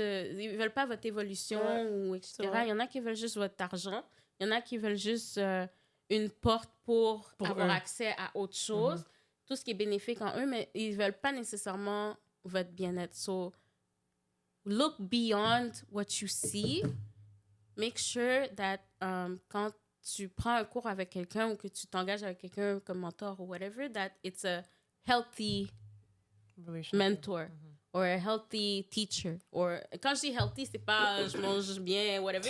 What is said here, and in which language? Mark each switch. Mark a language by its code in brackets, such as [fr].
[fr] Ils veulent pas votre évolution ou etc. Il y en a qui veulent juste votre argent. Il y en a qui veulent juste une porte pour avoir accès à autre chose. Tout ce qui est bénéfique en eux, mais ils veulent pas nécessairement votre bien-être. [en] So, look beyond what you see. Make sure that [fr] quand tu prends un cours avec quelqu'un ou que tu t'engages avec quelqu'un comme mentor ou whatever, [en] that it's a healthy mentor or a healthy teacher. [fr] Or quand je dis healthy, c'est pas je mange bien, whatever.